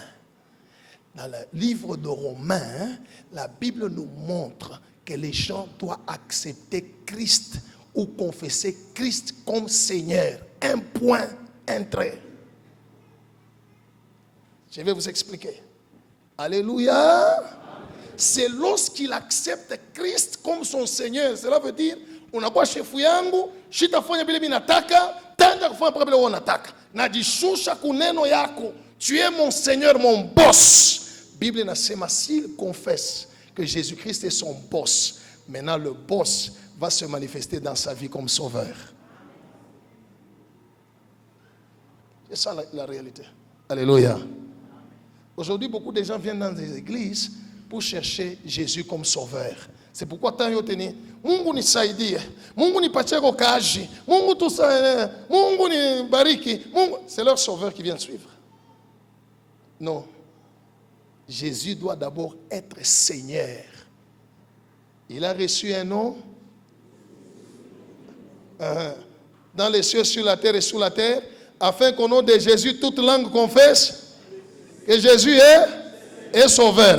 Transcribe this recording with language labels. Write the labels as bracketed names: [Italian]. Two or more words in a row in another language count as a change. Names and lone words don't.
[French] Dans le livre de Romains, la Bible nous montre que les gens doivent accepter Christ ou confesser Christ comme Seigneur. Un point, un trait. Je vais vous expliquer. Alléluia. C'est lorsqu'il accepte Christ comme son Seigneur. Cela veut dire, [Swahili] unakuwa shefu yangu, shitafanya bila mimi nataka, tenda kufanya mpaka bila wewe unataka. Najishusha kuneno yako. [French] Tu es mon Seigneur, mon boss. [Swahili] Bible inasema [French] s'il confesse que Jésus-Christ est son boss, maintenant le boss va se manifester dans sa vie comme sauveur. C'est ça la réalité. Alléluia. Aujourd'hui, beaucoup de gens viennent dans des églises pour chercher Jésus comme sauveur. C'est pourquoi tant [Swahili] yoteni, Mungu nisaidie, Mungu nipatie kazi, Mungu tusaidie, Mungu nibariki, Mungu, [French] c'est leur sauveur qui vient suivre. Non. Jésus doit d'abord être Seigneur. Il a reçu un nom dans les cieux, sur la terre et sous la terre, afin qu'au nom de Jésus, toute langue confesse que Jésus est sauveur.